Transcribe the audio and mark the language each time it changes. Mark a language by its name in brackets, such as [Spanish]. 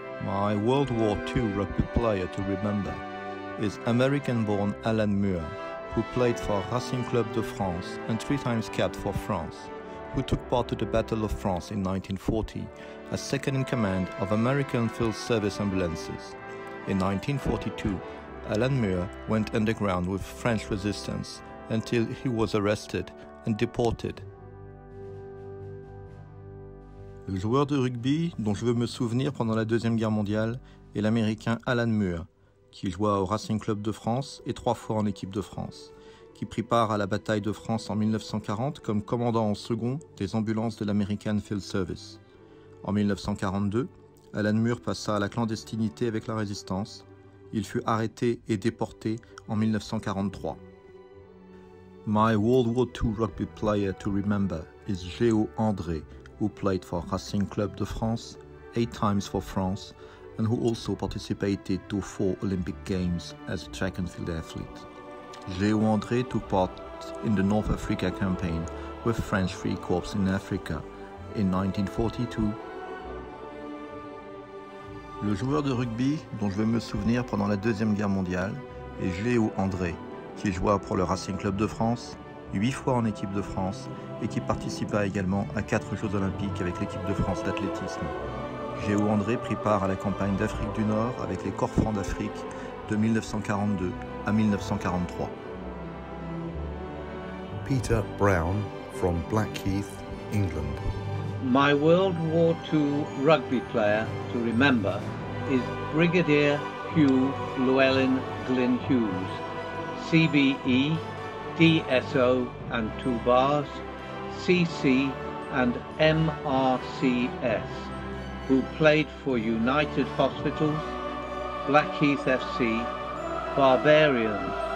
[English] My World War II rugby player to remember is American-born Alan Muir, who played for Racing Club de France and 3 times capped for France, who took part to the Battle of France in 1940 as second in command of American Field Service ambulances. In 1942, Alan Muir went underground with French resistance until he was arrested and deported. [French] Le joueur de rugby dont je veux me souvenir pendant la Deuxième Guerre mondiale est l'Américain Alan Muir, qui joua au Racing Club de France et 3 fois en équipe de France, qui prit part à la bataille de France en 1940 comme commandant en second des ambulances de l'American Field Service. En 1942, Alan Muir passa à la clandestinité avec la résistance. Il fut arrêté et déporté en 1943. [English] My World War II rugby player to remember is Géo André, who played for Racing Club de France, 8 times for France, and who also participated to 4 Olympic Games as a track and field athlete. Géo André took part in the North Africa campaign with French Free Corps in Africa in 1942. [French] Le joueur de rugby dont je vais me souvenir pendant la Deuxième Guerre mondiale est Géo André, qui joua pour le Racing Club de France, 8 fois en équipe de France et qui participa également à 4 Jeux Olympiques avec l'équipe de France d'athlétisme. Géo André prit part à la campagne d'Afrique du Nord avec les Corps francs d'Afrique de 1942 à 1943. [English] Peter Brown from Blackheath, England. My World War II rugby player to remember is Brigadier Hugh Llewellyn Glyn Hughes, CBE, DSO and 2 bars, CC and MRCS, who played for United Hospitals, Blackheath FC, Barbarians.